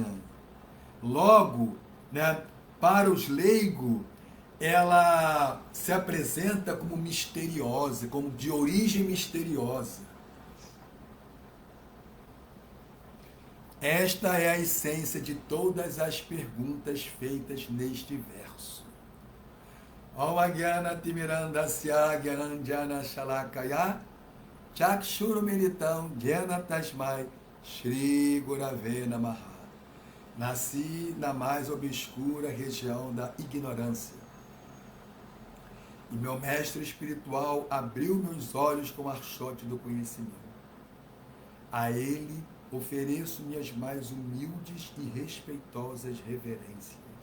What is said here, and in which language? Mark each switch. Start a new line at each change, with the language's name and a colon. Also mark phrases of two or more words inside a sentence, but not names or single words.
Portuguese: Logo, né, para os leigos, ela se apresenta como misteriosa, como de origem misteriosa. Esta é a essência de todas as perguntas feitas neste verso.
Sanskrit: ॐ अज्ञान तिमिरान्धस्य ज्ञानाञ्जन शलाकया चक्षुरु मीलितम् ज्ञान तस्मै श्री गुरवे नमः.
Portuguese: Nasci na mais obscura região da ignorância. E meu mestre espiritual abriu meus olhos com o archote do conhecimento. A ele ofereço minhas mais humildes e respeitosas reverências.